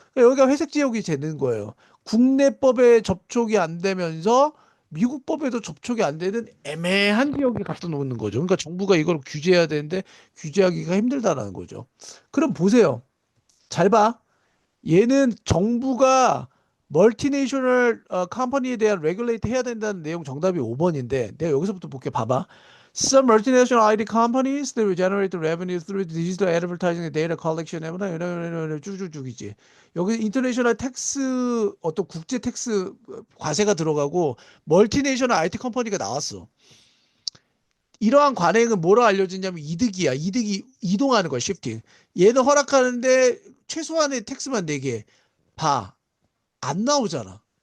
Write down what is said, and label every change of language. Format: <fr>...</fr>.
<ko>그러니까 여기가 회색 지역이 되는 거예요. 국내법에 접촉이 안 되면서 미국 법에도 접촉이 안 되는 애매한 지역에 갖다 놓는 거죠. 그러니까 정부가 이걸 규제해야 되는데 규제하기가 힘들다라는 거죠. 그럼 보세요. 잘 봐. 얘는 정부가 멀티내셔널 컴퍼니에 대한 레귤레이트 해야 된다는 내용 정답이 5번인데 내가 여기서부터 볼게 봐봐.</ko> <en>Some multinational IT companies that will generate revenue through digital advertising and data collection</en> <ko>이런 쭉쭉쭉이지. 여기 인터내셔널 텍스 어떤 국제 텍스 과세가 들어가고 멀티내셔널 IT 컴퍼니가 나왔어. 이러한 관행은 뭐로 알려지냐면 이득이야. 이득이 이동하는 거야, 시프팅. 얘는 허락하는데 최소한의 텍스만 내게 봐. 안 나오잖아.</ko>